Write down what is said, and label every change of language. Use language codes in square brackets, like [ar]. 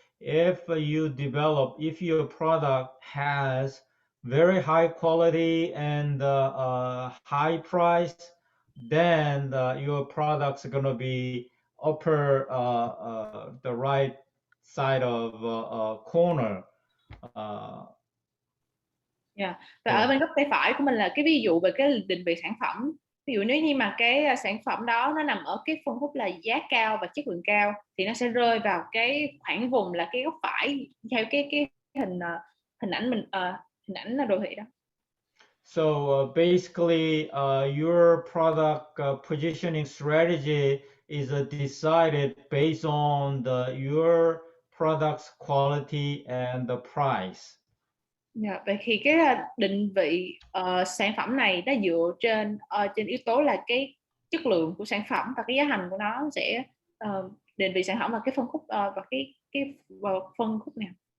[en] If your product has very high quality and high price, then your products are going to be upper the right side of corner. Yeah. [vi] Và ở bên góc tay phải của mình là cái ví dụ về cái định vị sản phẩm. Ví dụ nếu như mà cái sản phẩm đó nó nằm ở cái phân khúc là giá cao và chất lượng cao, thì nó sẽ rơi vào cái khoảng vùng là cái góc phải theo cái hình ảnh mình hình ảnh là đồ thị đó. [en] So basically your product positioning strategy is decided based on your product's quality and the price. [vi] Yeah, vậy thì cái định vị sản phẩm này nó dựa trên yếu tố là cái chất lượng của sản phẩm và cái giá thành của nó sẽ định vị sản phẩm và cái phân khúc và cái phân khúc nào.